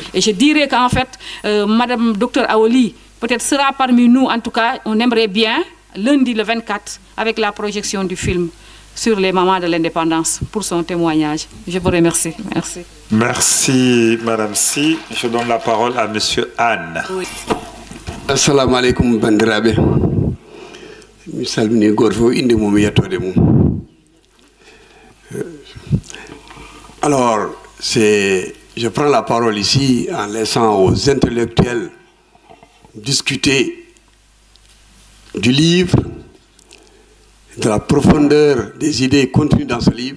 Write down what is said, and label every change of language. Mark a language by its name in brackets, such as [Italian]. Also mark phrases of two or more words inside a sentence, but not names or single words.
[French] Et je dirais qu'en fait, Madame Dr Aoli, peut-être sera parmi nous, en tout cas, on aimerait bien, lundi le 24, avec la projection du film sur les mamans de l'indépendance pour son témoignage. Je vous remercie. Merci. Merci, Madame Si. Je donne la parole à Monsieur Anne. Oui. [Arabic] السلام عليكم [Fula] bandiraɓe. Mi salmini goto fof inde mum e yettode mum. [French] Alors, je prends la parole ici en laissant aux intellectuels discuter du livre, de la profondeur des idées contenues dans ce livre.